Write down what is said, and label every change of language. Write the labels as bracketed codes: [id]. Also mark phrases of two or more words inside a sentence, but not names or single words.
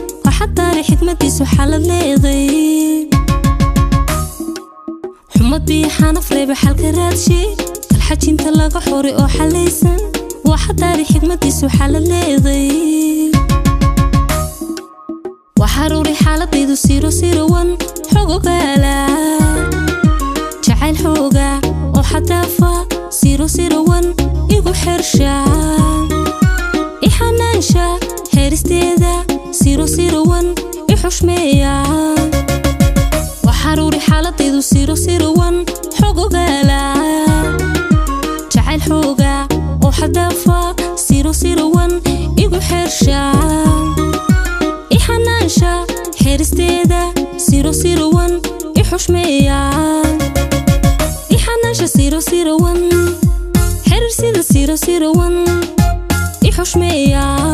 [so] Waxaa taari xikmadiisu xalad leeday. Xumad biyo xanaf reebe xalka raadshe. Kal xajinta laga xore oo xalaysan. Waxaa taari xikmadiisu xalad leeday. Waxaa ruri xaaladaydu [en] zero zero one, [so] xog ogaala. Jacayl xooga oo xad dhaafa, [en] zero zero one, [so] igu xersha. I xanaansha, xeeristeeda, [en] zero zero one, [so] i xushmeeya. Waxaa ruri xaaladaydu [en] zero zero one, [so] xog ogaala. Jacayl xooga oo xad dhaafa, [en] zero zero one, [so] igu xersha. I xanaansha, xeeristeeda, [en] zero zero one, [so] i xushmeeya. I xanaansha [en] zero zero one, [so] xerir sida [en] zero zero one, [so] i xushmeeya.